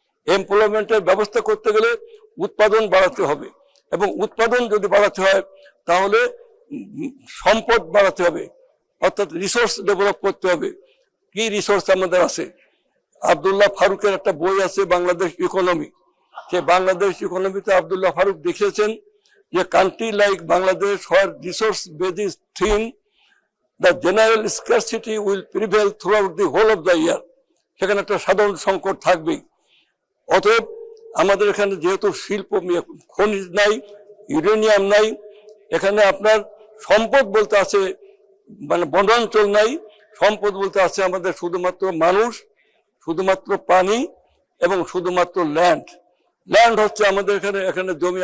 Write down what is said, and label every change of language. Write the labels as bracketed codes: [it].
[bn] এমপ্লয়মেন্টের ব্যবস্থা করতে গেলে উৎপাদন বাড়াতে হবে, এবং উৎপাদন যদি বাড়াতে হয় তাহলে সম্পদ বাড়াতে হবে, অর্থাৎ রিসোর্স ডেভেলপ করতে হবে। কি রিসোর্স আমাদের আছে? আব্দুল্লাহ ফারুকের একটা বই আছে, বাংলাদেশ ইকোনমি। সে বাংলাদেশ ইকোনমিতে আব্দুল্লাহ ফারুক দেখিয়েছেন যে country like Bangladesh, [en] where resource base is thin, the general scarcity will prevail throughout the whole of the year. [bn] সেখানে একটা সাধারণ সংকট থাকবেই। অতএব আমাদের এখানে যেহেতু শিল্প, খনিজ নাই, ইউরেনিয়াম নাই, এখানে আপনার সম্পদ বলতে আছে, মানে বনাঞ্চল নাই, সম্পদ বলতে আছে আমাদের শুধুমাত্র মানুষ, শুধুমাত্র পানি, এবং শুধুমাত্র ল্যান্ড হচ্ছে আমাদের এখানে জমি।